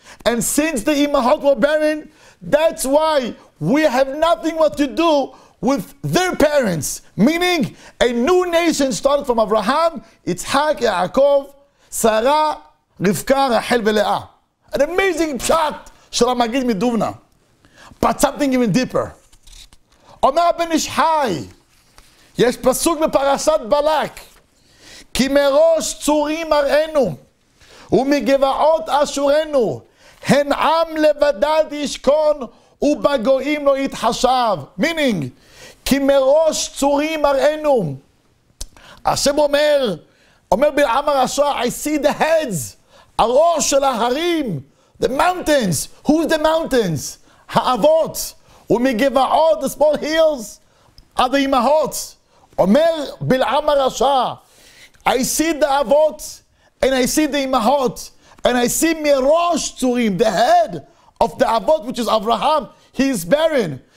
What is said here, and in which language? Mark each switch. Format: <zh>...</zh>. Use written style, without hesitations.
<en>And since the imahot were barren, that's why we have nothing what to do with their parents. Meaning, a new nation started from Abraham, Yitzhak, Yaakov, Sarah, Rivka, Rachel, and Leah. An amazing shot, Shel Magid Miduvna. But something even deeper.</en> <he>Omer Ben Ish Hai, יש פסוק בפרשת בלק, כי מראש צורים אראנו, ומגבעות אשורנו, הן עם לבדד ישכון, ובגויים לא יתחשב. Meaning, כי מראש צורים אראנו. השם אומר בלעם הרשע,</he> <en>I see the heads,</en> <he>הראש של ההרים,</he> <en>the mountains. Who's the mountains? האבות. ומגבעות, the small hills, are the imahot.</en> <he>אומר בלעם הרשע,</he> <en>I see the avot, and I see the imahot, and I see mirosh tzurim, the head of the avot, which is Abraham, he is barren.</en>